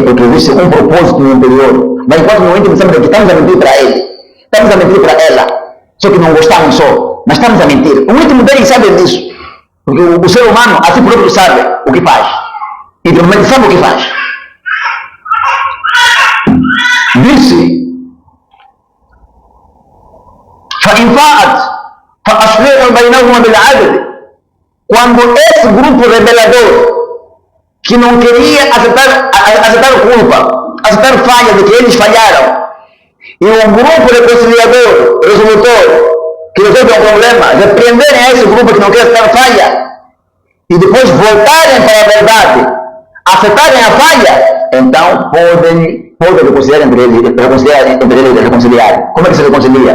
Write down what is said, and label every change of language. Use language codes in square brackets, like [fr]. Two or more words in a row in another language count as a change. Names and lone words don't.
[pt] Porque existe um propósito no interior. Mas enquanto no íntimo sabe que estamos a mentir para ele, estamos a mentir para ela, só que não gostamos só, mas estamos a mentir. O íntimo dele sabe disso. Porque o ser humano, assim próprio, sabe o que faz. E realmente sabe o que faz. Disse: [ar] فإن فاءت فأصلحوا بينهما بالعدل. [pt] Quando esse grupo rebelador que não queria aceitar culpa, aceitar falha de que eles falharam. E um grupo reconciliador, resolutor, que resolve um problema, repreenderem a esse grupo que não quer aceitar falha, e depois voltarem para a verdade, aceitarem a falha, então podem reconciliar entre eles, reconciliar. Como é que se reconcilia?